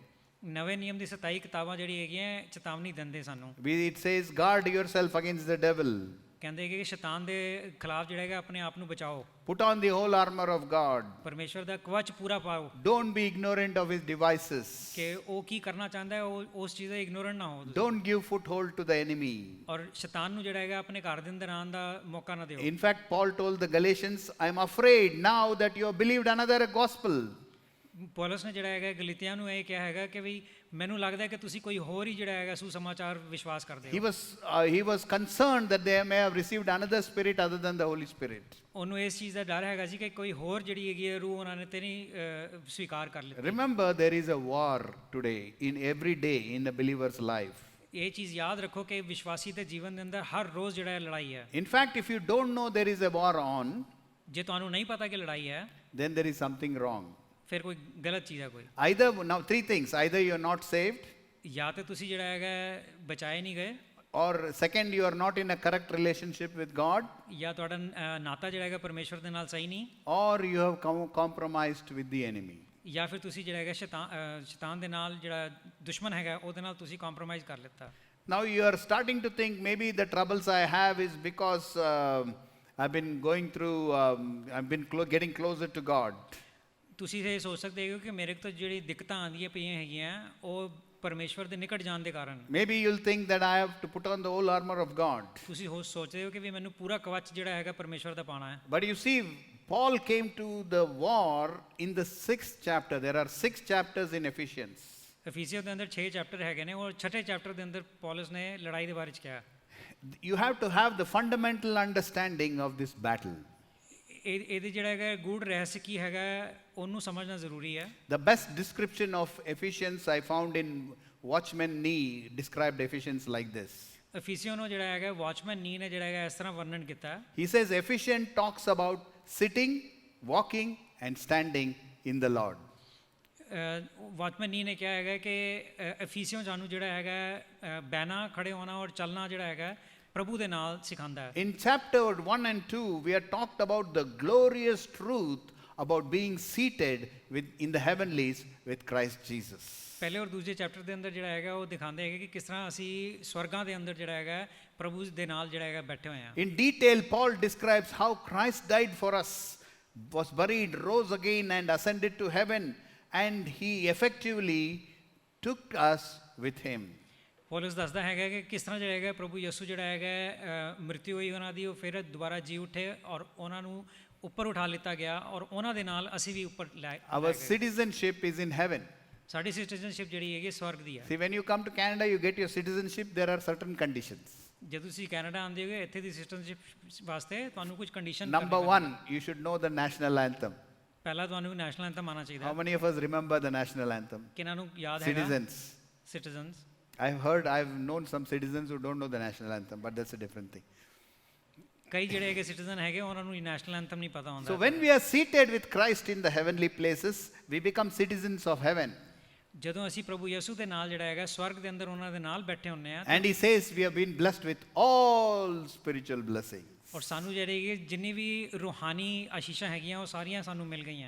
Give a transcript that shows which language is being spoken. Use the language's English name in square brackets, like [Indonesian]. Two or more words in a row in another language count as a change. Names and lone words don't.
[Punjabi] ਨਵੇਂ ਨਿਯਮ ਦੀ 27 ਕਿਤਾਬਾਂ ਜਿਹੜੀ ਹੈਗੀਆਂ ਚੇਤਾਵਨੀ ਦਿੰਦੇ ਸਾਨੂੰ। [English] It says, guard yourself against the devil. [Punjabi] ਕਹਿੰਦੇ ਕਿ ਸ਼ੈਤਾਨ ਦੇ ਖਿਲਾਫ ਜਿਹੜਾ ਹੈਗਾ ਆਪਣੇ ਆਪ ਨੂੰ ਬਚਾਓ। [English] Put on the whole armor of God. [Punjabi] ਪਰਮੇਸ਼ਵਰ ਦਾ ਕਵਚ ਪੂਰਾ ਪਾਓ। [English] Don't be ignorant of his devices. [Punjabi] ਕਿ ਉਹ ਕੀ ਕਰਨਾ ਚਾਹੁੰਦਾ ਹੈ ਉਹ ਉਸ ਚੀਜ਼ ਦਾ ਇਗਨੋਰੈਂਟ ਨਾ ਹੋ। [English] Don't give foothold to the enemy. [Punjabi] ਔਰ ਸ਼ੈਤਾਨ ਨੂੰ ਜਿਹੜਾ ਹੈਗਾ ਆਪਣੇ ਘਰ ਦੇ ਅੰਦਰ ਆਉਣ ਦਾ ਮੌਕਾ ਨਾ ਦਿਓ। [English] In fact, Paul told the Galatians, I'm afraid now that you have believed another gospel. [Punjabi] ਪੌਲਸ ਨੇ ਜਿਹੜਾ ਹੈਗਾ ਗਲਾਤੀਆਂ ਨੂੰ ਇਹ ਕਿਹਾ ਹੈਗਾ ਕਿ ਵੀ ਮੈਨੂੰ ਲੱਗਦਾ ਹੈ ਕਿ ਤੁਸੀਂ ਕੋਈ ਹੋਰ ਹੀ ਜਿਹੜਾ ਹੈਗਾ ਸੁਸਮਾਚਾਰ ਵਿਸ਼ਵਾਸ ਕਰਦੇ ਹੋ। [English] He was concerned that they may have received another spirit other than the Holy Spirit. [Punjabi] ਉਹਨੂੰ ਇਸ ਚੀਜ਼ ਦਾ ਡਰ ਹੈਗਾ ਸੀ ਕਿ ਕੋਈ ਹੋਰ ਜਿਹੜੀ ਹੈਗੀ ਹੈ ਰੂਹ ਉਹਨਾਂ ਨੇ ਤੇ ਨਹੀਂ ਸਵੀਕਾਰ ਕਰ ਲਈ। [English] Remember, there is a war today in every day in a believer's life. [Punjabi] ਇਹ ਚੀਜ਼ ਯਾਦ ਰੱਖੋ ਕਿ ਵਿਸ਼ਵਾਸੀ ਦੇ ਜੀਵਨ ਦੇ ਅੰਦਰ ਹਰ ਰੋਜ਼ ਜਿਹੜਾ ਹੈ ਲੜਾਈ ਹੈ। [English] In fact, if you don't know there is a war on, [Punjabi] ਜੇ ਤੁਹਾਨੂੰ ਨਹੀਂ ਪਤਾ ਕਿ ਲੜਾਈ ਹੈ [English] then there is something wrong. [Punjabi] ਫਿਰ ਕੋਈ ਗਲਤ ਚੀਜ਼ ਹੈ ਕੋਈ। [English] Now three things: either you are not saved, [Punjabi] ਜਾਂ ਤੇ ਤੁਸੀਂ ਜਿਹੜਾ ਹੈਗਾ ਬਚਾਏ ਨਹੀਂ ਗਏ, [English] or second, you are not in a correct relationship with God, [Punjabi] ਜਾਂ ਤੁਹਾਡਾ ਨਾਤਾ ਜਿਹੜਾ ਹੈਗਾ ਪਰਮੇਸ਼ਵਰ ਦੇ ਨਾਲ ਸਹੀ ਨਹੀਂ, [English] or you have compromised with the enemy. [Punjabi] ਜਾਂ ਫਿਰ ਤੁਸੀਂ ਜਿਹੜਾ ਹੈਗਾ ਸ਼ੈਤਾਨ ਦੇ ਨਾਲ ਜਿਹੜਾ ਦੁਸ਼ਮਣ ਹੈਗਾ ਉਹਦੇ ਨਾਲ ਤੁਸੀਂ ਕੰਪਰੋਮਾਈਜ਼ ਕਰ ਲਿੱਤਾ। [English] Now you are starting to think maybe the troubles I have is because I've been going through, I've been getting closer to God. [Punjabi] ਤੁਸੀਂ ਇਹ ਸੋਚ ਸਕਦੇ ਹੋ ਕਿ ਮੇਰੇ ਤੋਂ ਜਿਹੜੀ ਦਿੱਕਤਾਂ ਆਉਂਦੀਆਂ ਪਈਆਂ ਹੈਗੀਆਂ ਉਹ ਪਰਮੇਸ਼ਵਰ ਦੇ ਨਿਕਟ ਜਾਣ ਦੇ ਕਾਰਨ। [English] Maybe you'll think that I have to put on the whole armor of God. [Punjabi] ਤੁਸੀਂ ਸੋਚਦੇ ਹੋ ਕਿ ਵੀ ਮੈਨੂੰ ਪੂਰਾ ਕਵਚ ਜਿਹੜਾ ਹੈਗਾ ਪਰਮੇਸ਼ਵਰ ਦਾ ਪਾਣਾ ਹੈ। [English] But you see, Paul came to the war in the 6th chapter. There are 6 chapters in Ephesians. [Punjabi] ਅਫੀਸੀਅਨ ਦੇ ਅੰਦਰ 6 ਚੈਪਟਰ ਹੈਗੇ ਨੇ ਔਰ 6ਵੇਂ ਚੈਪਟਰ ਦੇ ਅੰਦਰ ਪੌਲਸ ਨੇ ਲੜਾਈ ਦੇ ਬਾਰੇ ਚ ਕਿਹਾ। [English] You have to have the fundamental understanding of this battle. [Punjabi] ਇਹਦੇ ਜਿਹੜਾ ਹੈਗਾ ਗੂੜ ਰਹੱਸ ਕੀ ਹੈਗਾ ਉਹਨੂੰ ਸਮਝਣਾ ਜ਼ਰੂਰੀ ਹੈ। [English] The best description of Ephesians I found in Watchman Nee described Ephesians like this. [Punjabi] ਅਫੀਸੀਅਨ ਨੂੰ ਜਿਹੜਾ ਹੈਗਾ ਵਾਚਮੈਨ ਨੀ ਨੇ ਜਿਹੜਾ ਹੈਗਾ ਇਸ ਤਰ੍ਹਾਂ ਵਰਣਨ ਕੀਤਾ। [English] He says Ephesians talks about sitting, walking and standing in the Lord. [Punjabi] ਵਾਚਮੈਨ ਨੀ ਨੇ ਕਿਹਾ ਹੈਗਾ ਕਿ ਅਫੀਸੀਅਨ ਸਾਨੂੰ ਜਿਹੜਾ ਹੈਗਾ ਬਹਿਣਾ, ਖੜੇ ਹੋਣਾ ਔਰ ਚੱਲਣਾ ਜਿਹੜਾ ਹੈਗਾ ਪ੍ਰਭੂ ਦੇ ਨਾਲ ਸਿਖਾਉਂਦਾ ਹੈ। [English] In chapter 1 and 2 we are talked about the glorious truth about being seated in the heavenlies with Christ Jesus. [Punjabi] ਪਹਿਲੇ ਔਰ ਦੂਜੇ ਚੈਪਟਰ ਦੇ ਅੰਦਰ ਜਿਹੜਾ ਹੈਗਾ ਉਹ ਦਿਖਾਉਂਦੇ ਹੈਗੇ ਕਿ ਕਿਸ ਤਰ੍ਹਾਂ ਅਸੀਂ ਸਵਰਗਾਂ ਦੇ ਅੰਦਰ ਜਿਹੜਾ ਹੈਗਾ ਪ੍ਰਭੂ ਦੇ ਨਾਲ ਜਿਹੜਾ ਹੈਗਾ ਬੈਠੇ ਹੋਏ ਹਾਂ। [English] In detail Paul describes how Christ died for us, was buried, rose again and ascended to heaven, and he effectively took us with him. [Punjabi] ਪੌਲਸ ਦੱਸਦਾ ਹੈਗਾ ਕਿ ਕਿਸ ਤਰ੍ਹਾਂ ਜਿਹੜਾ ਹੈਗਾ ਪ੍ਰਭੂ ਯਿਸੂ ਜਿਹੜਾ ਹੈਗਾ ਮ੍ਰਿਤੂ ਹੋਈ ਉਹਨਾਂ ਦੀ ਉਹ ਫਿਰ ਦੁਬਾਰਾ ਜੀ ਉੱਠੇ ਔਰ ਉਹਨਾਂ ਨੂੰ ਉੱਪਰ ਉਠਾ ਲਿੱਤਾ ਗਿਆ ਔਰ ਉਹਨਾਂ ਦੇ ਨਾਲ ਅਸੀਂ ਵੀ ਉੱਪਰ ਲੈ [English] Our [Punjabi] ਲੈ ਗਏ। [English] citizenship is in heaven. [Punjabi] ਸਾਡੀ ਸਿਟੀਜ਼ਨਸ਼ਿਪ ਜਿਹੜੀ ਹੈਗੀ ਸਵਰਗ ਦੀ ਹੈ। [English] See, when you come to Canada, you get your citizenship, there are certain conditions. [Punjabi] ਜੇ ਤੁਸੀਂ ਕੈਨੇਡਾ ਆਉਂਦੇ ਹੋ ਇੱਥੇ ਦੀ ਸਿਟੀਜ਼ਨਸ਼ਿਪ ਵਾਸਤੇ ਤੁਹਾਨੂੰ ਕੁਝ ਕੰਡੀਸ਼ਨ [English] Number one, you should know the national anthem. [Punjabi] ਪਹਿਲਾਂ ਤੁਹਾਨੂੰ [English] national anthem [Punjabi] ਆਉਣਾ ਚਾਹੀਦਾ [English] How many of us remember the national anthem? [Punjabi] ਕਿਹਨਾਂ ਨੂੰ ਯਾਦ ਹੈਗਾ [English] Citizens. [Punjabi] ਸਿਟੀਜ਼ਨਸ [English] I've known some citizens who don't know the national anthem, but that's a different thing. [Punjabi] ਕਈ ਜਿਹੜੇ ਹੈਗੇ ਸਿਟੀਜ਼ਨ ਹੈਗੇ ਉਹਨਾਂ ਨੂੰ [English] national anthem [Punjabi] ਨਹੀਂ ਪਤਾ [English] So [Punjabi] ਹੁੰਦਾ। [English] when we are seated with Christ in the heavenly places, we become citizens of heaven. [Punjabi] ਜਦੋਂ ਅਸੀਂ ਪ੍ਰਭੂ ਯਿਸੂ ਦੇ ਨਾਲ ਜਿਹੜਾ ਹੈਗਾ ਸਵਰਗ ਦੇ ਅੰਦਰ ਉਹਨਾਂ ਦੇ ਨਾਲ ਬੈਠੇ ਹੁੰਨੇ ਆ [English] And he says we have been blessed with all spiritual blessings. [Punjabi] ਔਰ ਸਾਨੂੰ ਜਿਹੜੇ ਹੈਗੇ ਜਿੰਨੀ ਵੀ ਰੂਹਾਨੀ ਆਸ਼ੀਸ਼ਾਂ ਹੈਗੀਆਂ ਉਹ ਸਾਰੀਆਂ ਸਾਨੂੰ ਮਿਲ ਗਈਆਂ।